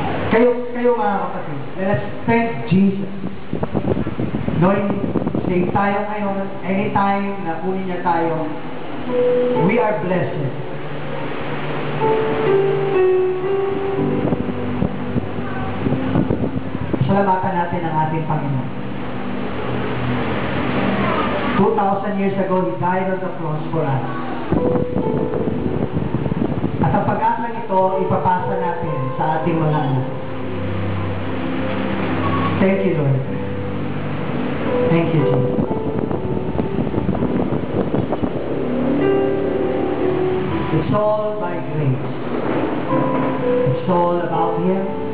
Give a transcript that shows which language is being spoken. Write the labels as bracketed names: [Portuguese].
[Filipino] Kayo mga kapatid, [English] let us thank Jesus. Knowing safe [Filipino] tayo ngayon, [English] anytime [Filipino] na kunin niya tayo, [English] we are blessed. [Filipino] Salamatan natin ang ating Panginoon. [English] 2,000 years ago, He died on the cross for us. [Filipino] At ang pag-asa nito, ipapasa natin sa ating mga anak. [English] Thank you, Lord. Thank you, Jesus. It's all by grace. It's all about Him.